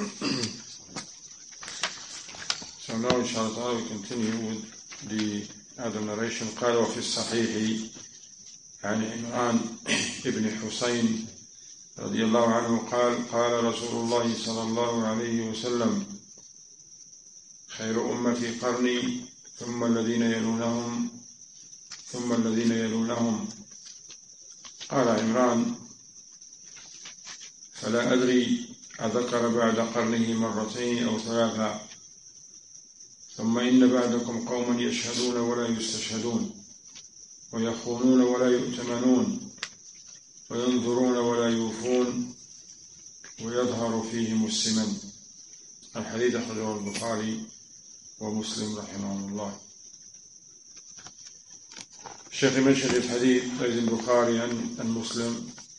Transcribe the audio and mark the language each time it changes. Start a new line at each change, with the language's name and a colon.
English: So now inshallah we continue with the other narration.
Arabic: قال وفي الصحيح عن عمران ابن حسين رضي الله عنه قال رسول الله صلى الله عليه وسلم خير أمتي قرني ثم الذين يلونهم قال عمران فلا أدري أذكر بعد قرنه مرتين أو ثلاثة ثم إن بعدكم قوما يشهدون ولا يستشهدون ويخونون ولا يؤتمنون وينظرون ولا يوفون ويظهر فيهم السمن. الحديث أخرجه البخاري ومسلم رحمه الله.
English: الشيخ mentioned this hadith in Bukhari and Muslim.